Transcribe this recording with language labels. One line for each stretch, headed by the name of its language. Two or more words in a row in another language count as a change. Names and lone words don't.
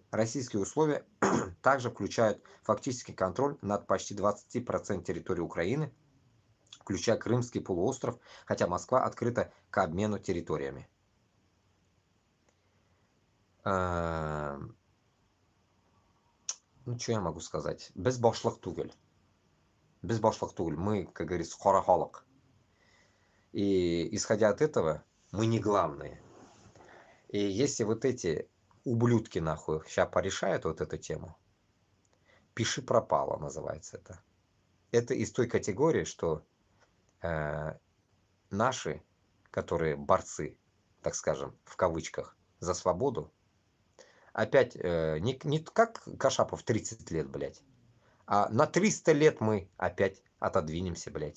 Russian: Российские условия также включают фактический контроль над почти 20% территории Украины, включая Крымский полуостров, хотя Москва открыта к обмену территориями. Ну, что я могу сказать?
Tatar: Безбашлык түгел. Безбашлык түгел.
Russian: Мы, как говорится, хорохолок. И исходя от этого, мы не главные. И если вот эти ублюдки, нахуй, сейчас порешают вот эту тему, пиши пропало называется это. Это из той категории, что наши, которые борцы, так скажем, в кавычках, за свободу, опять не как Кашапов 30 лет, блядь, а на 300 лет мы опять отодвинемся, блядь.